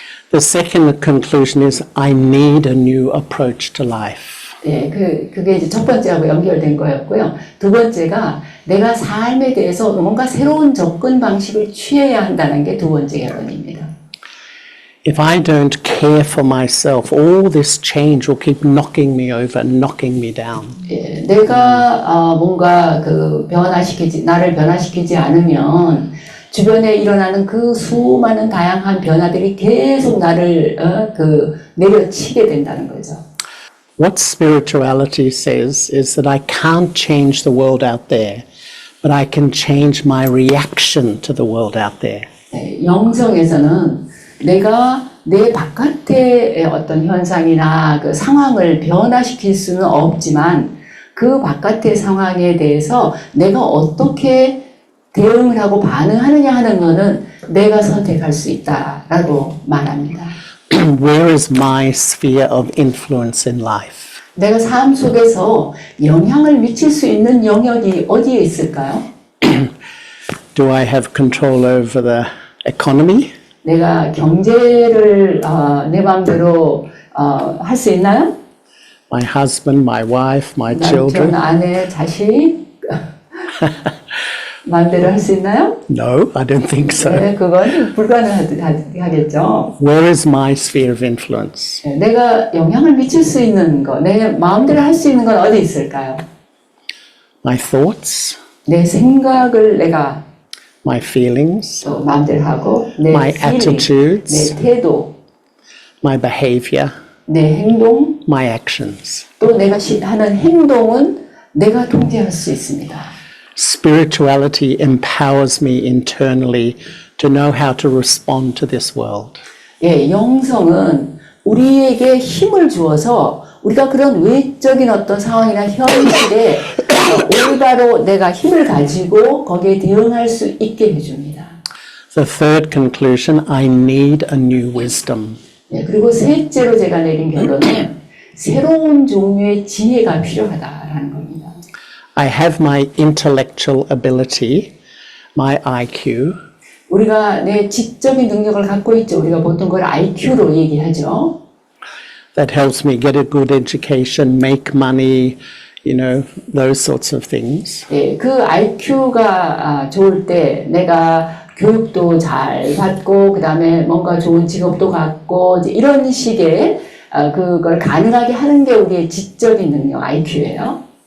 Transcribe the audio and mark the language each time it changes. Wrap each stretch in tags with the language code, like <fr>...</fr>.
<en>The second conclusion is I need a new approach to life.</en> <ko>예, 그게 이제 첫 번째하고 연결된 거였고요. 두 번째가 내가 삶에 대해서 뭔가 새로운 접근 방식을 취해야 한다는 게 두 번째 결론입니다.</ko> <en>If I don't care for myself, all this change will keep knocking me over, knocking me down.</en> <ko>예, 내가 뭔가 나를 변화시키지 않으면 주변에 일어나는 그 수많은 다양한 변화들이 계속 나를 내려치게 된다는 거죠.</ko> <en>What spirituality says is that I can't change the world out there, but I can change my reaction to the world out there.</en> <ko>네, 영성에서는 내가 내 바깥의 어떤 현상이나 그 상황을 변화시킬 수는 없지만 그 바깥의 상황에 대해서 내가 어떻게 대응을 하고 반응하느냐 하는 것은 내가 선택할 수 있다라고 말합니다.</ko> <en>Where is my sphere of influence in life?</en> <ko>내가 삶 속에서 영향을 미칠 수 있는 영역이 어디에 있을까요?</ko> <en>Do I have control over the economy?</en> <ko>내가 경제를 내 마음대로 할 수 있나요?</ko> <en>My husband, my wife, my</en> <ko>남편,</ko> <en>children?</en> <ko>아내, 자식 마음대로 할 수 있나요?</ko> <en>No, I don't think so.</en> <ko>네, 그건 불가능하겠죠.</ko> <en>Where is my sphere of influence?</en> <ko>네, 내가 영향을 미칠 수 있는 거, 내 마음대로 할 수 있는 건 어디 있을까요?</ko> <en>My thoughts,</en> <ko>내 생각을 내가</ko> <en>my feelings,</en> <ko>또 마음대로 하고 내</ko> <en>my feeling, attitudes,</en> <ko>내 태도,</ko> <en>my behavior,</en> <ko>내 행동,</ko> <en>my actions.</en> <ko>또 내가 하는 행동은 내가 통제할 수 있습니다.</ko> <en>Spirituality empowers me internally to know how to respond to this world.</en> <ko>예, 영성은 우리에게 힘을 주어서 우리가 그런 외적인 어떤 상황이나 현실에 올바로 내가 힘을 가지고 거기에 대응할 수 있게 해줍니다.</ko> <en>The third conclusion, I need a new wisdom.</en> <ko>예, 그리고 셋째로 제가 내린 결론은 새로운 종류의 지혜가 필요하다라는 겁니다.</ko> <en>I have my intellectual ability, my IQ,</en> <ko>우리가 내 지적인 능력을 갖고 있죠. 우리가 보통 그걸 IQ로 얘기하죠.</ko> <en>that helps me get a good education, make money, you know, those sorts of things.</en> <ko>예, 그 IQ가 좋을 때 내가 교육도 잘 받고 그다음에 뭔가 좋은 직업도 갖고 이제 이런 식의 그걸 가능하게 하는 게 우리의 지적인 능력 IQ예요.</ko>